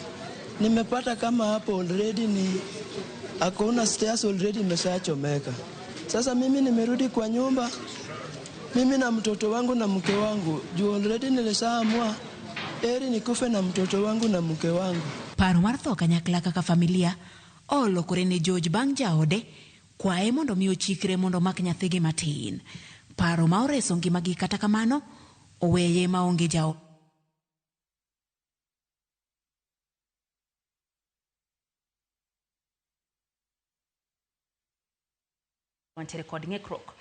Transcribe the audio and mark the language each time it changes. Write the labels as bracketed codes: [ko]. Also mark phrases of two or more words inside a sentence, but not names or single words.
[sw] Nimepata kama hapo already ni hakuna stairs already imeshachomeka. Sasa mimi nimerudi kwa nyumba. Mimi na mtoto wangu na mke wangu juu already nilishaamua eri nikufe na mtoto wangu na mke wangu. [luo] Paro mar tho kanyakla kaka familia olokore ne George bang' jaode kwae mondo miyo chikre mondo mak nyathigi matin. Paro ma oreso ngimagi kata kamano oweye ma onge jao. Wantere kod ng'ikruok.